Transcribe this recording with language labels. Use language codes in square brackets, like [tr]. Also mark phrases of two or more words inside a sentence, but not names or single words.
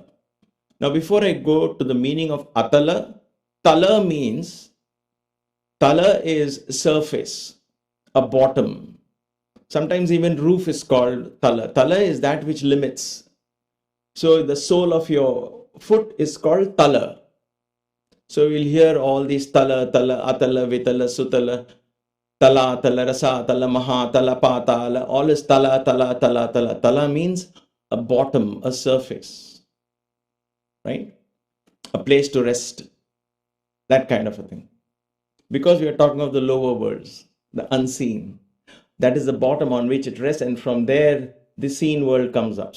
[en] Now, before I go to the meaning of Atala, Tala is surface. a bottom. Sometimes even roof is called tala. Tala is that which limits. So the sole of your foot is called tala. So you'll hear all these tala, tala, atala, vitala, sutala, tala, tala, rasa, tala, maha, tala, pa, tala. All is tala, tala, tala, tala. Tala means a bottom, a surface, right? A place to rest, that kind of a thing. Because we are talking of the lower worlds, the unseen. That is the bottom on which it rests, and from there, the seen world comes up.